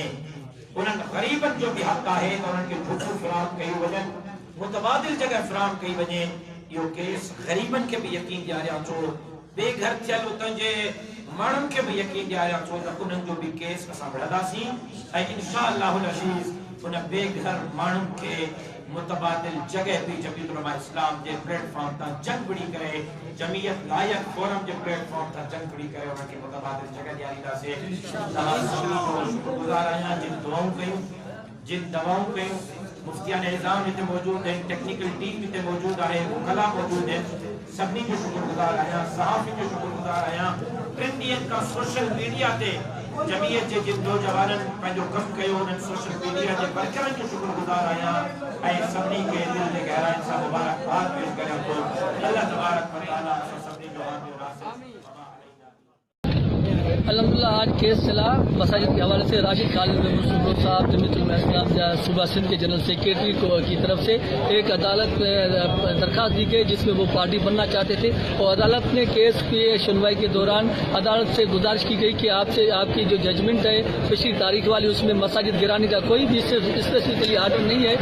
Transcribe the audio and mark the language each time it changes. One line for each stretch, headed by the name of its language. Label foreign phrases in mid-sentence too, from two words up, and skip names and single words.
Sindhi: उन्हनि ग़रीबनि जो बि हक़ आहे त उन्हनि खे झुगियूं फ़राहम कयूं वञनि, मुतबादिल जगह फ़राहम कई वञे। इहो केस ग़रीबनि खे बि यकीन ॾियारियां थो, बेघर थियल उतां जे माण्हुनि खे बि यकीन ॾियारियां थो त उन्हनि जो बि केस असां विढ़ंदासीं ऐं
Arabic: إن شاء الله العزيز
Sindhi: उन बेघर माण्हुनि खे मुतबादिल जगह भी जमीयत उलमा इस्लाम जे प्लेटफॉर्म ता जंग बिड़ी करे, जमीयत लायक फोरम जे प्लेटफॉर्म ता जंग बिड़ी करे उनके मुतबादिल जगह ॾियारींदा से। शुक्रगुज़ार आहियां जिन दुआऊं कयूं, जिन दवाऊं कयूं। मुफ्तियान निज़ाम हिते मौजूद हैं,
English: technical team
Sindhi: हिते मौजूद आहे, वकला मौजूद हैं, सभिनी जो शुक्रगुज़ार आहियां, सहाफ़ी जो शुक्रगुज़ार आहियां। 3 ॾींहंनि खां
English: social media
Sindhi: ते जमीयत जे जिन नौजवाननि पंहिंजो कमु कयो उन्हनि
English: social media
Sindhi: जे वर्करनि जो शुक्रगुज़ार आहियां ऐं सभिनी खे दिलि जे गहराइनि सां मुबारकबाद पेश करियां थो।
Arabic: الله تبارك وتعالى
Sindhi: असां सभिनी जो हाज़िर नासिर।
Urdu: الحمدللہ آج کیس چلا مساجد کے حوالے سے راشد خالد محمود صاحب جمعیت علماء اسلام صوبہ سندھ کے
English: general secretary
Urdu: کی طرف سے ایک عدالت درخواست دی گئی جس میں وہ پارٹی بننا چاہتے تھے اور عدالت نے کیس کی سنوائی کے دوران عدالت سے گزارش کی گئی کہ آپ سے آپ کی جو ججمنٹ ہے پچھلی تاریخ والی اس میں مساجد گرانے کا کوئی بھی
English: specifically order
Urdu: نہیں ہے.